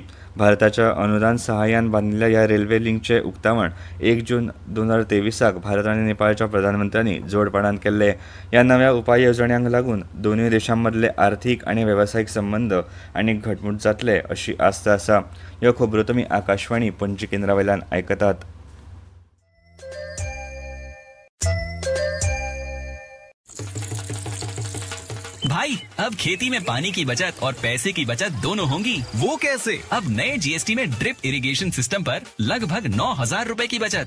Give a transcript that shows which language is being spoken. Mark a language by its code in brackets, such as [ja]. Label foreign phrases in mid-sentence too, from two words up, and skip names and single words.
[kok] भारताच्या अनुदान सहाय्यान बांदिल्ल्या ह्या रेल्वे लिंकचें उक्तावण 1 जून 2023 भारत आनी नेपाळच्या प्रधानमंत्र्यांनी जोडपणान केल्लें. ह्या नव्या उपाय येवजण्यांक लागून दोनूय देशां मदले आर्थीक आनी वेवसायीक संबंद आनीक घटमूट जातले अशी आस्त आसा. ह्यो खबरो तुमी आकाशवाणी पणजी केंद्रा वयल्यान आयकतात. [hi] भाई अब खेती में पानी की बचत और पैसे की बचत दोनों होंगी। वो कैसे? अब नए GST में [en] drip irrigation system [hi] पर लगभग 9,000 रुपए की बचत।